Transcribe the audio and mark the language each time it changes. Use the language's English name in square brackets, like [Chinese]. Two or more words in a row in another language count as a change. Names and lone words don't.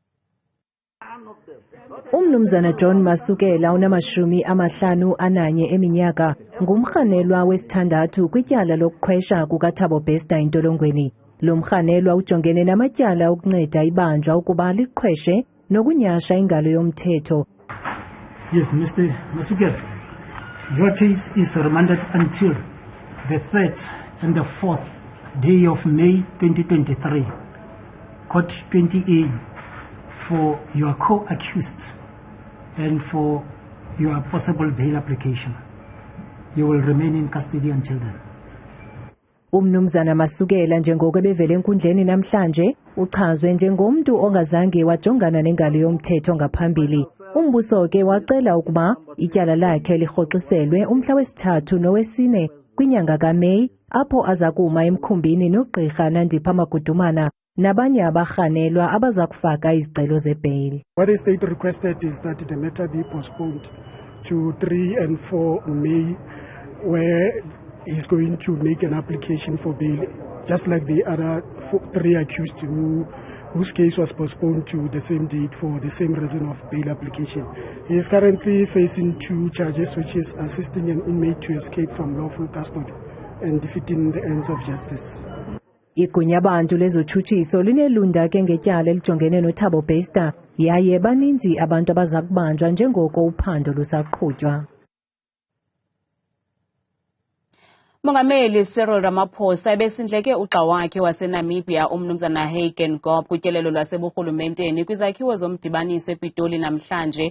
[Xhosa] John Masukela ona51 eminyaka ngumrhanelwa wesithandathu kwityala lokuqhwesha kukaThabo Bester entolongweni. Lo mrhanelwa ujongene namatyala okunceda ibanjwa ukuba liqhweshe nokunyasha ingalo yomthetho. [English] Yes, Mr. Masukela, your case is remanded until the 3rd and the 4th day of May 2023, Court 20A, for your co-accused and for your possible bail application. You will remain in custody until then. [Xhosa] Masukela njengoko bevele enkundleni namhlanje uchazwe njengomntu ongazange wajongana nengalo yomthetho ngaphambili. Umbuso ke wacela ukuba ityala lakhe lirhoxiselwe umhla wesithathu nowesine kwinyanga kaMeyi apho aza kuma emkhumbini nogqirha Nandipha Magudumana nabanye abarhanelwa abaza kufaka izicelo zebail. [English] What the state requested is that the matter be postponed to 3 and 4 May, where he's going to make an application for bail, just like the other 3 accused who whose case was postponed to the same date for the same reason of bail application. He is currently facing 2 charges, which is assisting an inmate to escape from lawful custody and defeating the ends of justice. [Xhosa] Igunya Abantu lezotshutshiso linelunda ke ngetyala elijongene noThabo Bester yaye baninzi abantu abaza kubanjwa njengoko uphando lusaqhutywa. Umongameli Cyril Ramaphosa ebesindleke ugxa wakhe waseNamibia umnumzana Hagen Gop kutyelelo lwaseburhulumenteni kwizakhiwo zomdibaniso ePitoli namhlanje.